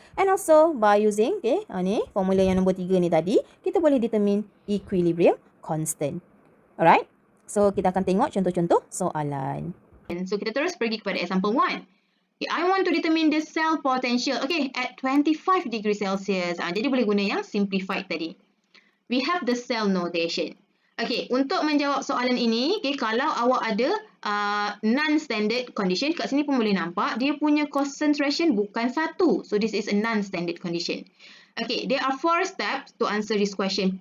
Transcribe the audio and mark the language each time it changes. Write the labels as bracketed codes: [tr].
[en] And also, by using, [ms] ni, formula yang nombor 3 ni tadi, kita boleh [en] determine equilibrium constant. [ms] Alright? So, kita akan tengok contoh-contoh soalan. So, kita terus pergi kepada example 1. [en] Okay, I want to determine the cell potential. Okay, at 25 degrees Celsius. [ms] Jadi, boleh guna yang simplified tadi. [en] We have the cell notation. [ms] Okay, untuk menjawab soalan ini, kalau awak ada non-standard condition, kat sini pun boleh nampak, dia punya concentration bukan 1. [en] So, this is a non-standard condition. Okay, there are 4 steps to answer this question.